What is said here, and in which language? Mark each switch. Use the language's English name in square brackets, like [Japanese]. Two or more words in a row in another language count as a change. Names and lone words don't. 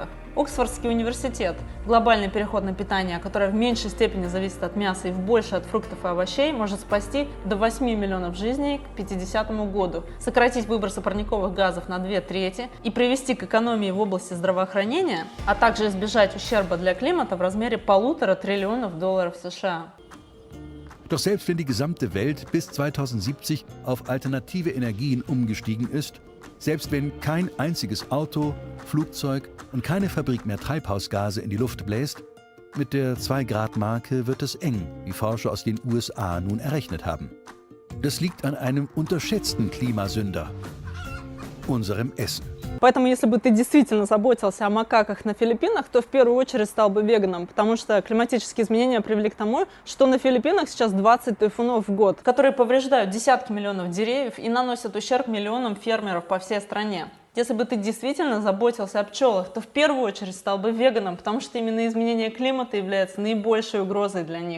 [Russian] Оксфордский университет. Глобальный переход на питание, которое в меньшей степени зависит от мяса и в большей от фруктов и овощей, может спасти до 8 миллионов жизней к 50 году, сократить выбросы парниковых газов на 2/3 и привести к экономии в области здравоохранения, а также избежать ущерба для климата в размере $1,5 триллиона США. [German] Doch selbst wenn die gesamte Welt bis 2070 auf alternative Energien umgestiegen ist, selbst wenn kein einziges Auto, Flugzeug und keine Fabrik mehr Treibhausgase in die Luft bläst, mit der 2-Grad-Marke wird es eng, wie Forscher aus den USA nun errechnet haben. Das liegt an einem unterschätzten Klimasünder, unserem Essen. [Russian] Поэтому, если бы ты действительно заботился о макаках на Филиппинах, то в первую очередь стал бы веганом, потому что климатические изменения привели к тому, что на Филиппинах сейчас 20 тайфунов в год, которые повреждают десятки миллионов деревьев и наносят ущерб миллионам фермеров по всей стране. Если бы ты действительно заботился о пчелах, то в первую очередь стал бы веганом, потому что именно изменение климата является наибольшей угрозой для них.